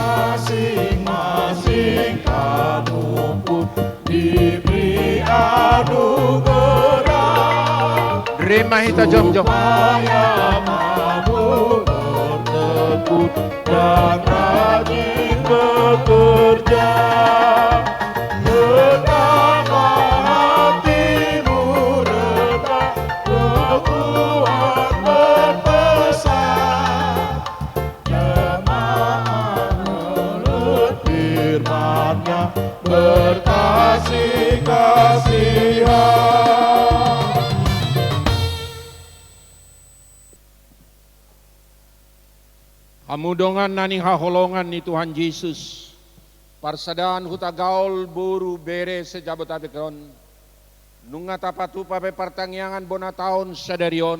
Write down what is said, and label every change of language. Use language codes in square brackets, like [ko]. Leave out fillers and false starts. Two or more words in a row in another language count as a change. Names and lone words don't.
[id] Masing-masing kamu pun diberi anugerah, [bbc] Rima hita jongjong. [id] supaya kamu bertekun dan rajin bekerja. Hendaklah hatimu rendah, Tuhan berpesan. Jemaat menurut firman-Nya berkasih-kasihan. [bbc] Hamudongan naning haholongan ni Tuhan Yesus. Parsadaan huta gaul buru bere sejabotabekon. Nunga tapatu pape partangyangan bona taon sadarion.